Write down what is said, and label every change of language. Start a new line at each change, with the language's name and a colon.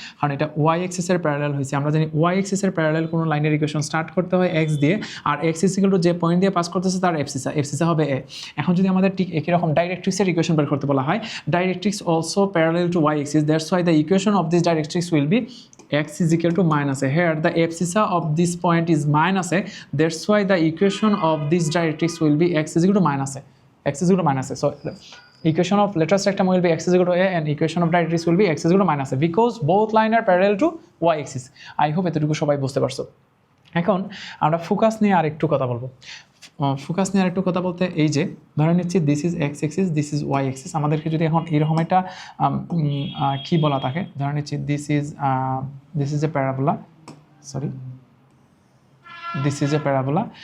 Bangla: কারণ এটা Y এক্সিসের parallel হয়েছে। আমরা জানি ওয়াই এক্সিসের প্যারালাল কোনো লাইনের ইকুয়েশন স্টার্ট করতে হয় এক্স দিয়ে, আর এক্স ইজ ইকুয়াল টু যে পয়েন্ট দিয়ে পাস করতেছে তার এফসিসা হবে এ। এখন যদি আমাদের ঠিক একই রকম ডাইরেক্ট্রিক্সের ইকুয়েশন বের করতে বলা হয়,
English: Directrix also parallel to Y axis, that's why the equation of this directrix will be x is equal to minus a. Here the abscissa of this point is minus a, that's why the equation of this directrix will be x is equal to minus a. X is equal to minus a. So equation of latest rectum will be x is equal to a, and equation of directrix will be x is equal to minus a, because both line are parallel to y axis. I hope
Bangla: এতটুকু সবাই বুঝতে পারছো। এখন আমরা focus নিয়ে আরেকটু কথা বলবো। ফোকাস নিয়ে আরেকটু কথা বলতে, এই যে ধরে নিচ্ছি
English: This is X axis, this is Y axis.
Bangla: আমাদেরকে যদি এখন এরকম একটা কী বলা থাকে, ধরে নিচ্ছি
English: this is a parabola,
Bangla: sorry this is a parabola.